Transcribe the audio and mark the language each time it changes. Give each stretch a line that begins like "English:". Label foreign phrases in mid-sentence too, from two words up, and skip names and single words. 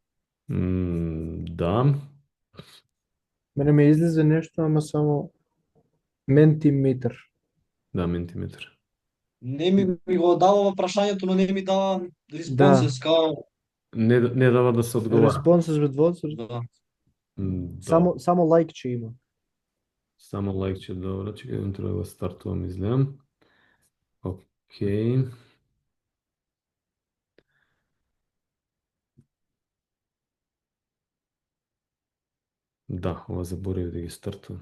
Macedonian: Да. Мене ми излезе нешто, ама само ментиметр. Да, ментиметр. Не ми го дава прашањето, но не ми дава респонсес, као... Не дава да се одговара.
English: Responses with votes.
Macedonian: Да. Да. Само лайкче има. Само лайкче, добро, чекај да треба да стартувам, изгледам. Океј. Да, ова заборавив да ги стартувам.